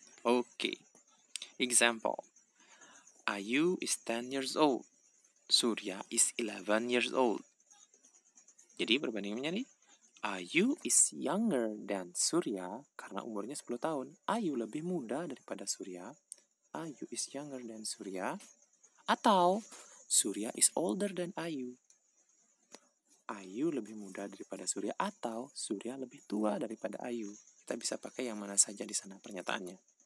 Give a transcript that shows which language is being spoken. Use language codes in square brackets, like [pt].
[en] Oke. Example. Ayu is 10 years old. Surya is 11 years old. [id] Jadi perbandingannya nih, [en] Ayu is younger than Surya [id] karena umurnya 10 tahun. Ayu lebih muda daripada Surya. [en] Ayu is younger than Surya. [id] Atau [en] Surya is older than Ayu. [id] Ayu lebih muda daripada Surya atau Surya lebih tua daripada Ayu. Kita bisa pakai yang mana saja di sana pernyataannya.